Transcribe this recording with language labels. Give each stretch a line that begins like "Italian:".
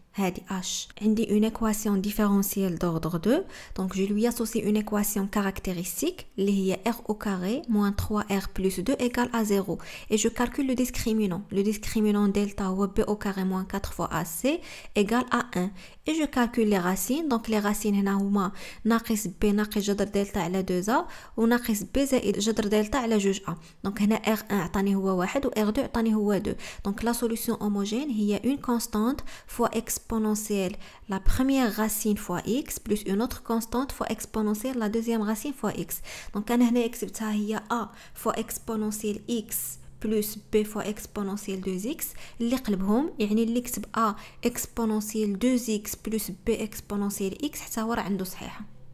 Arabic: هذه H. عندي
French: une équation différentielle d'ordre 2, donc je lui associe une équation caractéristique, qui est r au carré moins 3r plus 2 égale à 0. Et je calcule le discriminant. Le discriminant delta ou b au carré moins 4 fois ac égale à 1. Et je calcule les racines,
Arabic: donc les racines هنا هما ناقص b ناقص جذر دلتا على 2a وناقص b زائد جذر دلتا على 2a. Donc هنا r1 عطاني هو 1 و r2 عطاني هو 2.
French: Donc la solution homogène
Arabic: هي
French: une constante fois exponentielle la première racine fois x plus une autre constante fois exponentielle la deuxième racine fois x.
Arabic: Donc أنا هنا كتبتها هي
French: a fois exponentielle x plus b fois exponentielle 2x
Arabic: اللي قلبهم يعني اللي كتب
French: a exponentielle 2x plus b exponentielle x
Arabic: حتى هو راه عنده صحيحة.